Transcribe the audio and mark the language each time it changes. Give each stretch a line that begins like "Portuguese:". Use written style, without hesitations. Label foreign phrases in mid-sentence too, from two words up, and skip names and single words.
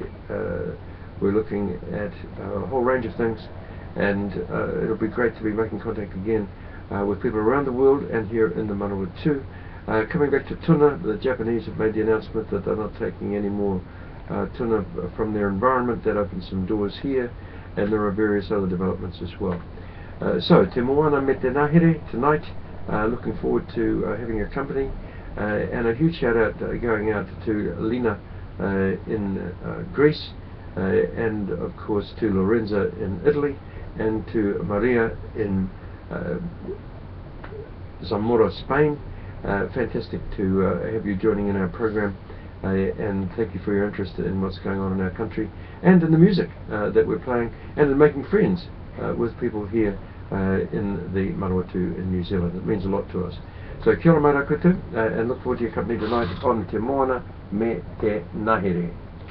English: We're looking at a whole range of things, and it'll be great to be making contact again with people around the world and here in the Manawatu. Coming back to tuna, the Japanese have made the announcement that they're not taking any more tuna from their environment. That opens some doors here, and there are various other developments as well. So, te moana me te ngahere tonight. Looking forward to having your company, and a huge shout out going out to Lina in Greece, and of course to Lorenza in Italy, and to Maria in Zamora, Spain. Fantastic to have you joining in our program, and thank you for your interest in what's going on in our country and in the music that we're playing, and in making friends with people here in the Manawatu in New Zealand. It means a lot to us. So
Māori: kia ora mai rā koutou,
English: and look forward to your company tonight on Te Moana me te Ngahere.